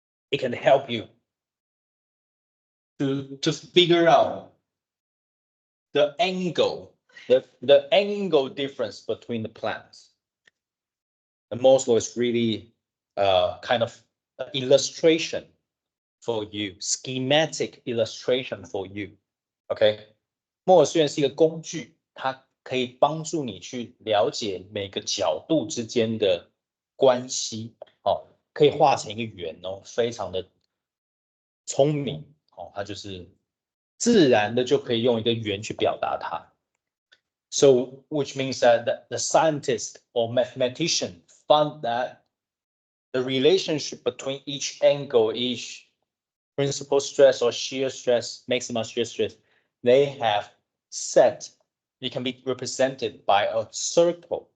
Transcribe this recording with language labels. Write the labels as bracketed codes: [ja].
[en] It can help you to figure out the angle, the angle difference between the planes. The Morse law is really kind of illustration for you, schematic illustration for you. [zh] OK， 摩尔虽然是一个工具，它可以帮助你去了解每个角度之间的关系。哦，可以画成一个圆哦，非常的聪明。哦，它就是自然的就可以用一个圆去表达它。 [en] So, which means that the scientist or mathematician found that the relationship between each angle, each principal stress or shear stress, maximum shear stress, they have set, it can be represented by a circle.